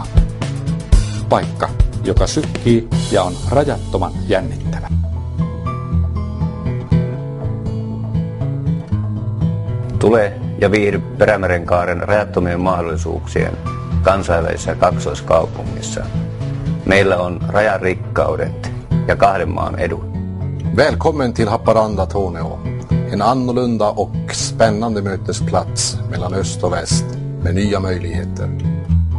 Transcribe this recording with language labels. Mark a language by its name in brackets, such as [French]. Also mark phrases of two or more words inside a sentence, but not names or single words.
[Finnish] Paikka, joka sykkii ja on rajattoman jännittävä. Tule ja viihdy Perämerenkaaren rajattomien mahdollisuuksien kansainvälisessä kaksoiskaupungissa. Meillä on rajarikkaudet ja 2 maan edut. [Swedish] Välkommen till Haparanda, Tornio. En annorlunda och spännande mötesplats mellan öst och väst med nya möjligheter.